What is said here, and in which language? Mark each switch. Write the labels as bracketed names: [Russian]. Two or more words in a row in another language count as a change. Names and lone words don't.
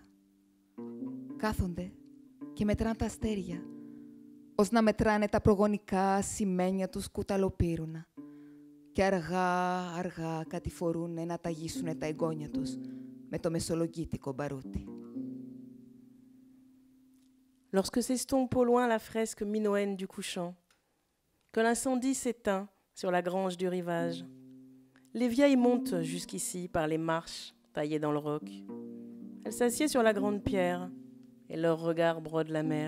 [Greek] Κάθονται και μετράνε τα αστέρια, ως να μετράνε τα προγονικά σημαίνια τους κουταλοπύρουνα και αργά κατηφορούν να ταγίσουν τα εγγόνια τους με το μεσολογγίτικο μπαρούτι. [French] Lorsque s'estompe au loin la fresque minoenne du couchant, que l'incendie s'éteint sur la grange du rivage, les vieilles montent jusqu'ici par les marches taillées dans le roc. Elles s'assiedent sur la grande pierre et leur regard brode la mer.